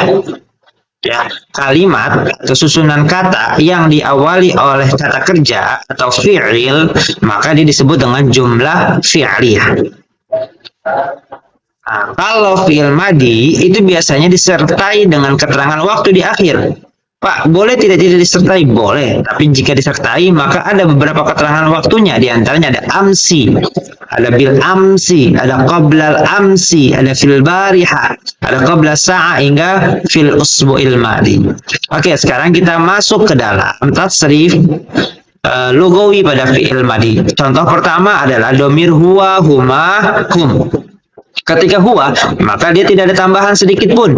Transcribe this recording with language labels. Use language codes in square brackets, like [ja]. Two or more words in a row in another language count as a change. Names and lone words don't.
[id] Ya, kalimat atau susunan kata yang diawali oleh kata kerja atau fi'il, maka dia disebut dengan [ar] جملة فعلية. [id] Nah, kalau [ar] فعل ماضي [id] itu biasanya disertai dengan keterangan waktu di akhir. Pak, boleh tidak disertai? Boleh. Tapi jika disertai, maka ada beberapa keterangan waktunya. Di antaranya ada amsi, ada [ar] بالأمس, [id] ada [ar] قبل الأمس, [id] ada [ar] في البارحة, [id] ada [ar] قبل ساعة [id] hingga [ar] في الأسبوع الماضي. [id] Oke, sekarang kita masuk ke dalam [ar] تصريف لغوي [id] pada [ar] فعل ماضي. [id] Contoh pertama adalah [ar] ضمير هو هما هم. [id] Ketika huwa, maka dia tidak ada tambahan sedikit pun.